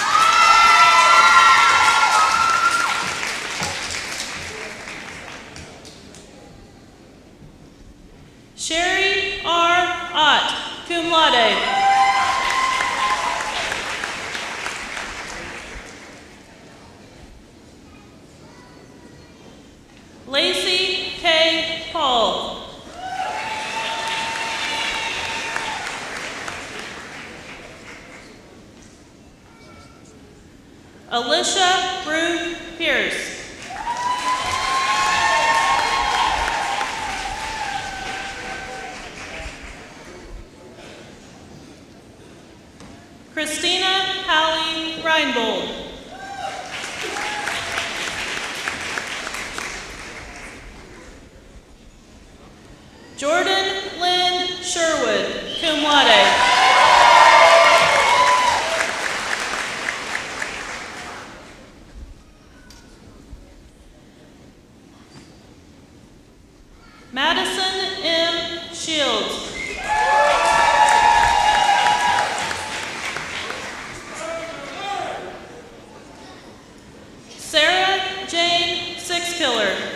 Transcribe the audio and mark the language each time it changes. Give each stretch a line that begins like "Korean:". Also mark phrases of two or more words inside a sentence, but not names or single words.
English: Sherry R. Ott,
Latin: cum laude.
English: Lacey K. Paul. Alicia Ruth Pierce. Christina Hallie Reinbold. Jordan Lynn Sherwood,
Latin: cum laude.
English: Madison M. Shields. Sarah Jane Sixkiller.